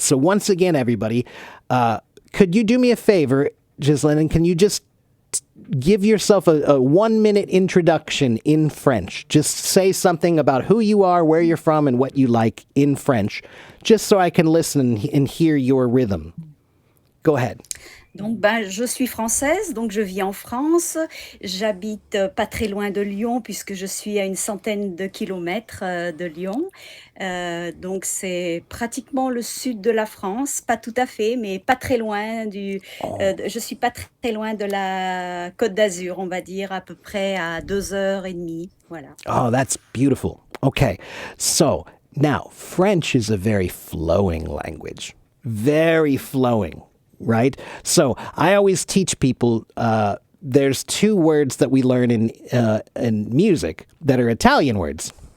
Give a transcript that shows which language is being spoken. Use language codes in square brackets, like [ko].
[en] So once again, everybody, could you do me a favor, Ghislaine, and can you just give yourself a 1-minute introduction in French? Just say something about who you are, where you're from, and what you like in French, just so I can listen and hear your rhythm. Go ahead. [fr] Donc, je suis française, donc je vis en France. J'habite pas très loin de Lyon, puisque je suis à une centaine de kilomètres de Lyon. Donc, c'est pratiquement le sud de la France, pas tout à fait, mais pas très loin je suis pas très loin de la Côte d'Azur, on va dire, à peu près à 2h30. Voilà. [en] Oh, that's beautiful. Okay, so now French is a very flowing language, very flowing. Right? So I always teach people there's two words that we learn in music that are Italian words.